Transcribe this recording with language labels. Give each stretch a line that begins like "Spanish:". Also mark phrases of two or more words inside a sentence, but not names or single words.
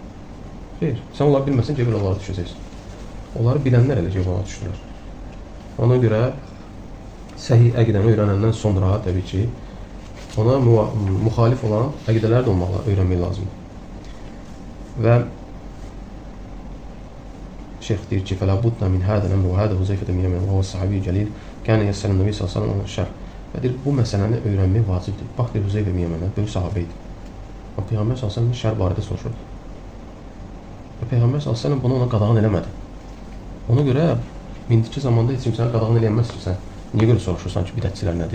Azerbaijani: Xeyr, sən onları bilməsin ki, belə onlara düşəcəksin. Onları bilənlər elə ki, ona düşürlər. Ona görə səhih əqidəni öyrənəndən sonra, təbii ki, ona müxalif olan əqidələr də olmalı, öyrənmək lazımdır. Və şeyx deyir ki,
Arabic: فَلَا بُدَّ مِنْ هَذَا الْأَمْرِ وَهَذَا هُزَيْفَةَ بْنُ الْيَمَنِ وَهُوَ الصَّحَابِيُّ الْجَلِيلُ كَانَ يَسْأَلُ النَّبِيَّ صَلَّى اللَّهُ عَلَيْهِ وَسَلَّمَ şər.
Azerbaijani: Və deyir, bu məsələni öyrənmək vacibdir. Bax, deyir, Hüzeyfə ibn Yəmənə böyük sahabə idi. Və Peyğəmbər s.ə.v şər barədə soruşurdu. Və Peyğəmbər s.ə.v bunu ona qadağan eləmədi. Ona görə indiki zamanda heç kim sənə qadağan eləyənməz ki, sən niyə görə soruşursan ki, bidətçilər nədir?